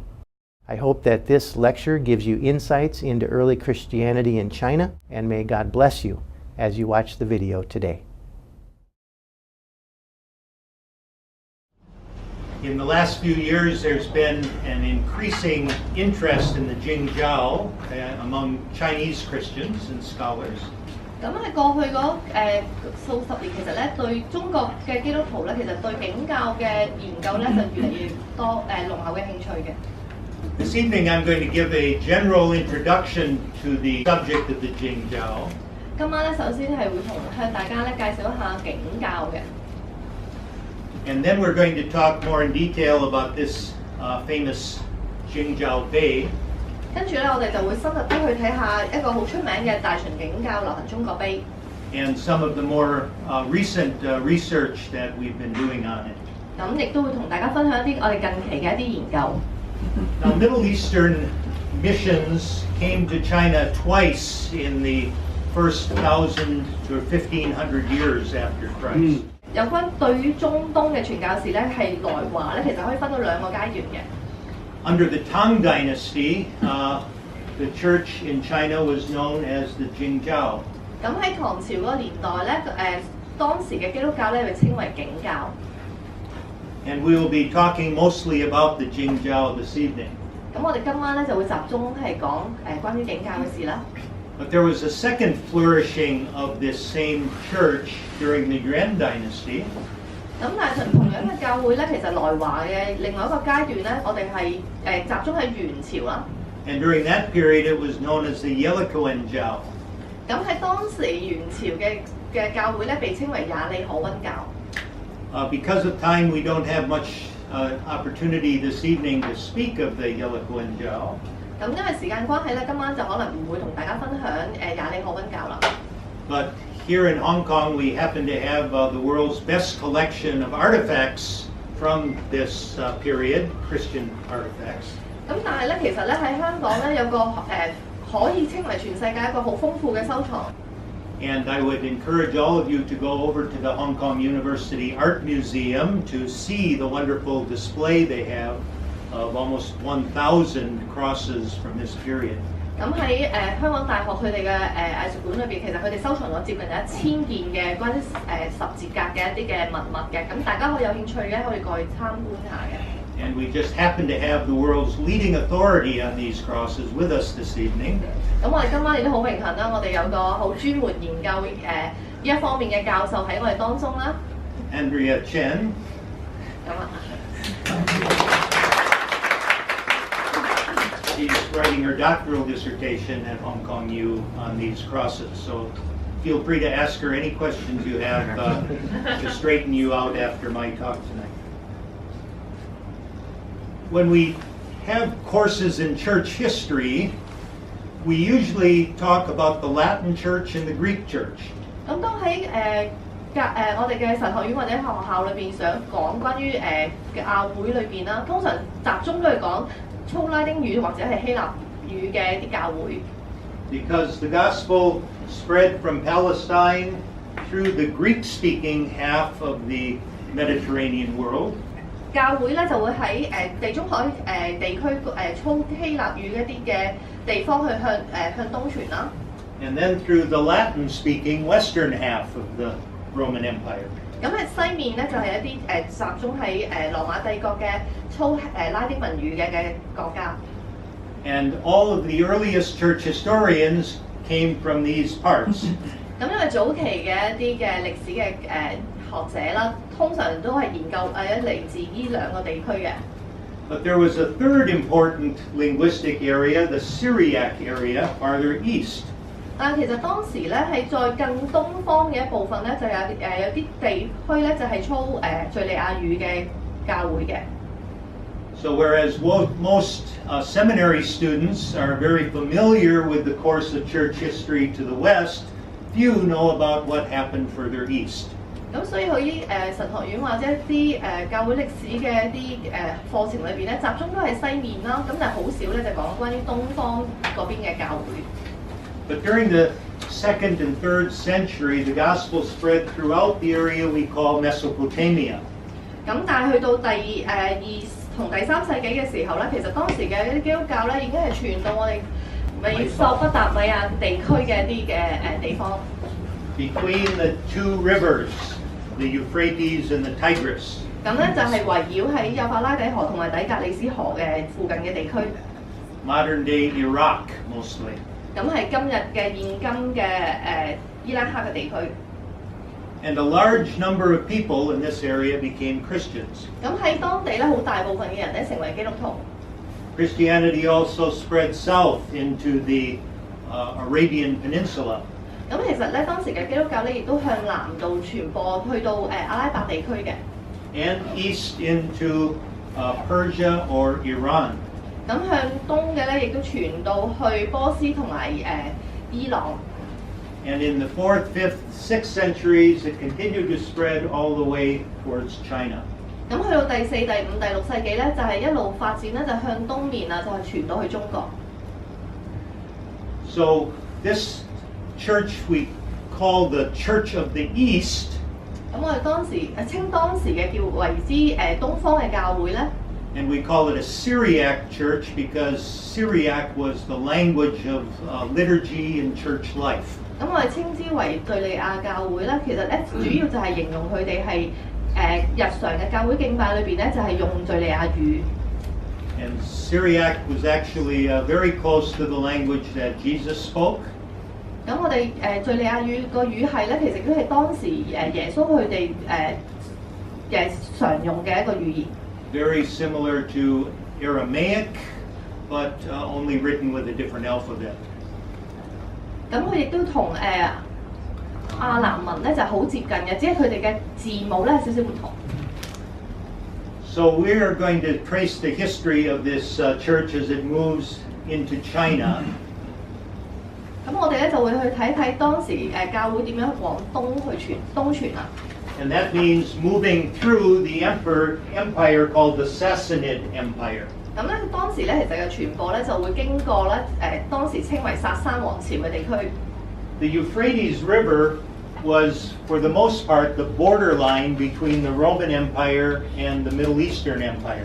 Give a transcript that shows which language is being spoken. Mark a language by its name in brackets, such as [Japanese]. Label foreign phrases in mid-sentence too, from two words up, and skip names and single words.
[English] I hope that this lecture gives you insights into early Christianity in China, and may God bless you as you watch the video today. In the last few years, there's been an increasing interest in the Jingjiao among Chinese Christians and scholars. [Cantonese] 咁喺過去嗰數十年，其實咧對中國嘅基督徒咧，其實對景教嘅研究咧就越嚟越多濃厚嘅興趣嘅。 [English] This evening, I'm going to give a general introduction to the subject of the Jingjiao. [Cantonese] 今晚咧，首先係會向大家咧介紹一下景教嘅。 [English] And then we're going to talk more in detail about this famous Jingjiao Bay. [Cantonese] 跟住咧，我哋就會深入啲去睇下一個好出名嘅大秦景教流行中國碑。 [English] And some of the more recent research that we've been doing on it. [Cantonese] 咁亦都會同大家分享一啲我哋近期嘅一啲研究。 [English] Now, Middle Eastern missions came to China twice in the first 1,000 to 1,500 years after Christ. [Cantonese] 有關對於中東嘅傳教士咧，係來華咧，其實可以分到兩個階段嘅。 [English] Under the Tang dynasty, the church in China was known as the Jingjiao. [Cantonese] 咁喺唐朝嗰個年代咧，當時嘅基督教咧被稱為景教。 [English] And we will be talking mostly about the Jingjiao this evening. [Cantonese] 咁我哋今晚咧就會集中係講關於景教嘅事啦。 [English] But there was a second flourishing of this same church during the Yuan dynasty. [Cantonese] 咁但係同樣嘅教會咧，其實來華嘅另外一個階段咧，我哋係集中喺元朝啦。 [English] And during that period, it was known as the Yelikowenjiao. [Cantonese] 咁喺當時元朝嘅教會咧，被稱為雅利可溫教。 [English] Because of time, we don't have much opportunity this evening to speak of the Yelikowenjiao. [Cantonese] 咁因為時間關係咧，今晚就可能唔會同大家分享雅利可溫教啦。 [English] But here in Hong Kong, we happen to have the world's best collection of artifacts from this period, Christian artifacts. [Cantonese] 咁但係咧，其實咧喺香港咧有個可以稱為全世界一個好豐富嘅收藏。 [English] And I would encourage all of you to go over to the Hong Kong University Art Museum to see the wonderful display they have of almost 1,000 crosses from this period. [Cantonese] 咁喺香港大學佢哋嘅藝術館裏邊，其實佢哋收藏咗接近1000件嘅關於十字架嘅一啲嘅文物嘅，咁大家可以有興趣嘅可以過去參觀下嘅。 [English] And we just happen to have the world's leading authority on these crosses with us this evening. [Cantonese] 咁我哋今晚亦都好榮幸啦，我哋有個好專門研究呢一方面嘅教授喺我哋當中啦。 [English] Andrea Chen. [Cantonese] 咁啊。 [English] She's writing her doctoral dissertation at Hong Kong U on these crosses, so feel free to ask her any questions you have to straighten you out after my talk tonight. When we have courses in church history, we usually talk about the Latin Church and the Greek Church. [Cantonese] 咁當喺我哋嘅神學院或者學校裏邊想講關於教會裏邊啦，通常集中都係講粗拉丁語或者係希臘語嘅啲教會。 [English] Because the gospel spread from Palestine through the Greek-speaking half of the Mediterranean world. [Cantonese] 教會咧就會喺地中海地區粗希臘語一啲嘅地方去向東傳啦。 [English] And then through the Latin-speaking western half of the Roman Empire. [Cantonese] 咁喺西面咧就係一啲集中喺羅馬帝國嘅粗拉丁文語嘅國家。 [English] And all of the earliest church historians came from these parts. [Cantonese] 咁因為早期嘅一啲嘅歷史嘅學者啦，通常都係研究嚟自呢兩個地區嘅。 [English] But there was a third important linguistic area, the Syriac area, farther east. [Cantonese] 但其實當時咧係在更東方嘅一部分咧，就有啲地區咧就係操敍利亞語嘅教會嘅。 [English] So whereas most seminary students are very familiar with the course of church history to the west, few know about what happened further east. [Cantonese] 咁所以佢神學院或者一啲教會歷史嘅一啲課程裏邊咧，集中都係西面啦，咁但係好少咧就講關於東方嗰邊嘅教會。 [English] But during the 2nd and 3rd century, the gospel spread throughout the area we call Mesopotamia. [Cantonese] 咁但係去到2同第3世紀嘅時候咧，其實當時嘅一啲基督教咧已經係傳到我哋美索不達米亞地區嘅一啲嘅地方。 [English] Between the two rivers, the Euphrates and the Tigris. [Cantonese] 咁咧就係圍繞喺幼發拉底河同埋底格里斯河嘅附近嘅地區。 [English] Modern day Iraq, mostly. [Cantonese] 咁係今日嘅現今嘅伊拉克嘅地區。 [English] And a large number of people in this area became Christians. [Cantonese] 咁喺當地咧，好大部分嘅人咧成為基督徒。 [English] Christianity also spread south into the Arabian Peninsula. [Cantonese] 咁其實咧，當時嘅基督教咧亦都向南度傳播，去到阿拉伯地區嘅。 [English] And east into Persia or Iran. [Cantonese] 咁向東嘅咧，亦都傳到去波斯同埋伊朗。 [English] And in the 4th, 5th, 6th centuries, it continued to spread all the way towards China. [Cantonese] 咁去到第4、第5、第6世紀咧，就係一路發展咧，就向東面啊，就係傳到去中國。 [English] So this church we call the Church of the East. [Cantonese] 咁我哋稱當時嘅叫為之東方嘅教會咧。 [English] And we call it a Syriac church because Syriac was the language of liturgy and church life. [Cantonese] 咁我哋稱之為敍利亞教會咧，其實咧主要就係形容佢哋係日常嘅教會敬拜裏邊咧，就係用敍利亞語。 [English] And Syriac was actually very close to the language that Jesus spoke. [Cantonese] 咁我哋敍利亞語個語系咧，其實都係當時耶穌佢哋常用嘅一個語言。 [English] Very similar to Aramaic, but only written with a different alphabet. [Cantonese] 咁佢亦都同亞蘭文咧就好接近嘅，只係佢哋嘅字母咧少少唔同。 [English] So we are going to trace the history of this church as it moves into China. [Cantonese] 咁我哋咧就會去睇睇當時教會點樣往東傳啊。 [English] And that means moving through the empire called the Sassanid Empire. [Cantonese] 咁咧當時咧其實嘅傳播咧就會經過咧當時稱為薩珊王朝嘅地區。 [English] The Euphrates River was, for the most part, the borderline between the Roman Empire and the Middle Eastern Empire.